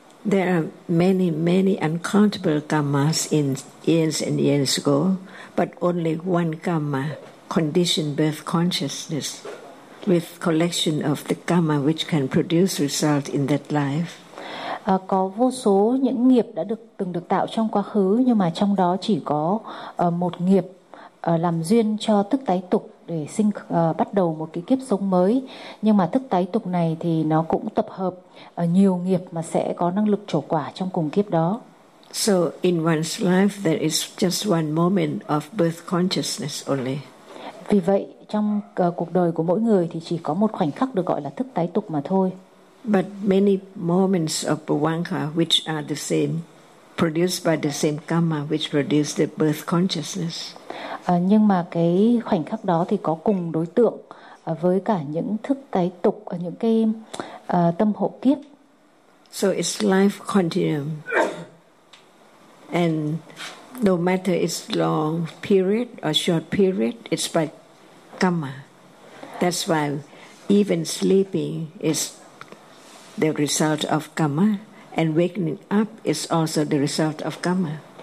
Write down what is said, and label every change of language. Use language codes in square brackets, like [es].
[en] There are many, many uncountable karmas in years and years ago, but only one karma conditioned birth consciousness with collection of the karma which can produce result in that life. [vi] Có vô số những nghiệp đã được từng được tạo trong quá khứ, nhưng mà trong đó chỉ có một nghiệp làm duyên cho thức tái tục để sinh bắt đầu một cái kiếp sống mới. Nhưng mà thức tái tục này thì nó cũng tập hợp nhiều nghiệp mà sẽ có năng lực trổ quả trong cùng kiếp đó. [en] So in one's life there is just one moment of birth consciousness only. [vi] Vì vậy trong cuộc đời của mỗi người thì chỉ có một khoảnh khắc được gọi là thức tái tục mà thôi. [en] But many moments of Bhavanga which are the same, produced by the same karma which produced the birth consciousness. [vi] Nhưng mà cái khoảnh khắc đó thì có cùng đối tượng với cả những thức tái tục, những cái tâm hộ kiếp. [en] So it's life continuum. And no matter it's long period or short period, it's by karma. That's why even sleeping is the result of karma, and waking up is also the result of karma.